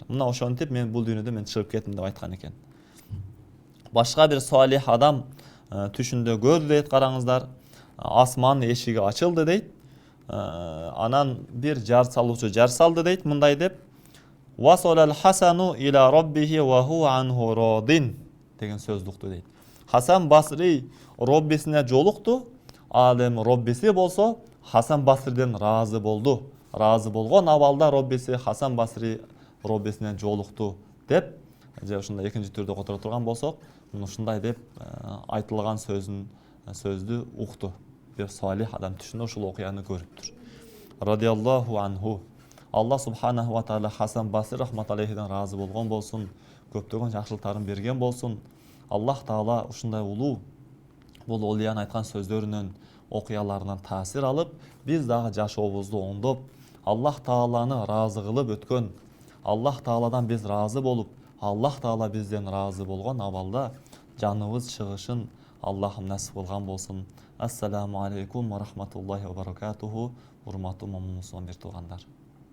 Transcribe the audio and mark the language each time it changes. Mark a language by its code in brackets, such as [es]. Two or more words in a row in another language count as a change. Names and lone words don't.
[ky] Мына ошентип мен бул дүйнөдөн мен чыгып кеттим деп айткан экен. Башка бир салих адам түшүндө көрдү дейт, караңыздар. Асман эшиги ачылды дейт. Анан бир жар салуучу жар салды дейт, мындай деп: [ar] "وصل الحسن إلى ربه وهو عنه راض" [ky] деген сөздү укту дейт. Хасан Басри Роббисине жолукту, ал эми Роббиси болсо Хасан Басриден разы болду. Разы болгон абалда Роббиси Хасан Басри Роббисине жолукту деп, же ушундай экинчи түрдө которо турган болсок, ушундай деп айтылган сөздү укту. Бир салих адам түшүндө ушул окуяны көрүптүр. [ar] رضي الله عنه. [ky] Аллах [ar] سبحانه وتعالى [ky] Хасан Басри рахмат алейхиден разы болгон болсун, көптөгөн жакшылыктарын берген болсун. [ar] الله تعالى [ky] ушундай улуу бул олиянын айткан сөздөрүнөн, окуяларынан таасир алып, биз дагы жашообузду оңдоп, Аллах тааланы разы кылып өткөн, Аллах тааладан биз разы болуп, [ar] الله تعالى [ky] бизден разы болгон абалда жаныбыз чыгышын Аллахым насип кылган болсун. [ar] السلام عليكم ورحمة الله وبركاته. [ky] Урматтуу момун мусулман бир туугандар.